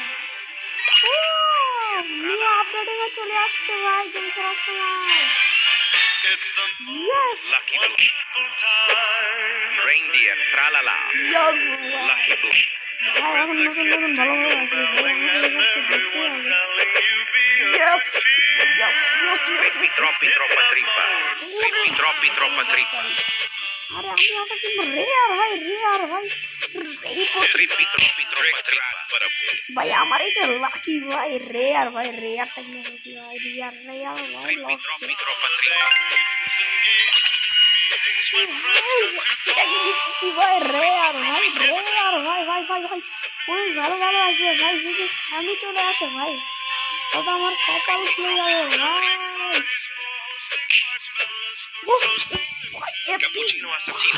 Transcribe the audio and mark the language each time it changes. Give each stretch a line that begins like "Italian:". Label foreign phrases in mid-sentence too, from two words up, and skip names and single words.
Bangla: ও
English: new updating
Bangla: এ চলে আসছে ভাই গেম খেলার সময়। ইয়েস
English: Lucky Blue. Reindeer. Tralala.
Bangla: ইয়েস Lucky Blue. ভাই এখন নতুন নতুন ভালো ভালো আসবে ভাই আমাদের এবার তো দেখতে হবে।
English: yes yes yes
Italian: Trippi troppi troppa trippa. Trippi troppi troppa trippa.
Bangla: আরে আমি ওটা কিন্তু রেয়ার ভাই এই
Italian: Trippi troppi troppa trippa.
Bangla: ভাই আমার এটা লাকি ভাই রেয়ারটা কিনে ফেলছি ভাই রেয়ার ভাই
Italian: Trippi troppi troppa trippa.
Bangla: ভাই রেয়ার ভাই ওই ভালো আসবে ভাই যদি স্বামী চলে আসে ভাই তবে আমার কপাল খুলে যাবে ভাই
Italian: Cappuccino assassino.